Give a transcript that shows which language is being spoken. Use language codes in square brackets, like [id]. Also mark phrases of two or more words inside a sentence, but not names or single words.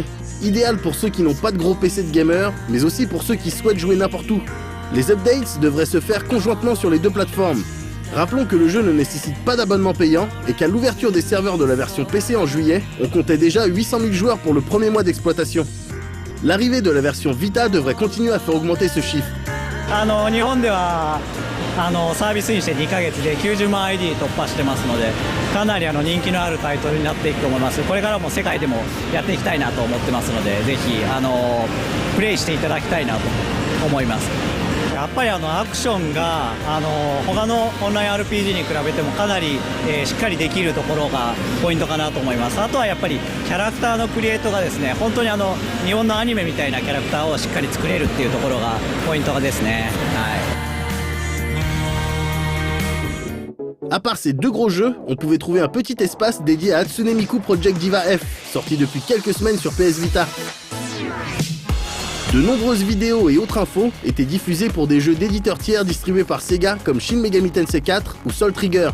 [fr] Idéal pour ceux qui n'ont pas de gros PC de gamer, mais aussi pour ceux qui souhaitent jouer n'importe où. Les updates devraient se faire conjointement sur les deux plateformes. Rappelons que le jeu ne nécessite pas d'abonnement payant et qu'à l'ouverture des serveurs de la version PC en juillet, on comptait déjà 800 000 joueurs pour le premier mois d'exploitation. L'arrivée de la version Vita devrait continuer à faire augmenter ce chiffre. [ja] 日本ではサービスインして2ヶ月で90万 ID 突破してますので、かなり人気のあるタイトルになっていくと思います。これからも世界でもやっていきたいなと思ってますので、ぜひプレイしていただきたいなと思います。やっぱりアクションが他のオンライン RPG に比べてもかなり、しっかりできるところがポイントかなと思います。あとはやっぱりキャラクターのクリエイトがですね、本当に日本のアニメみたいなキャラクターをしっかり作れるっていうところがポイントですね。はい。 [fr] À part ces deux gros jeux, on pouvait trouver un petit espace dédié à Hatsune Miku Project Diva F, sorti depuis quelques semaines sur PS Vita. De nombreuses vidéos et autres infos étaient diffusées pour des jeux d'éditeurs tiers distribués par Sega comme Shin Megami Tensei 4 ou Soul Trigger.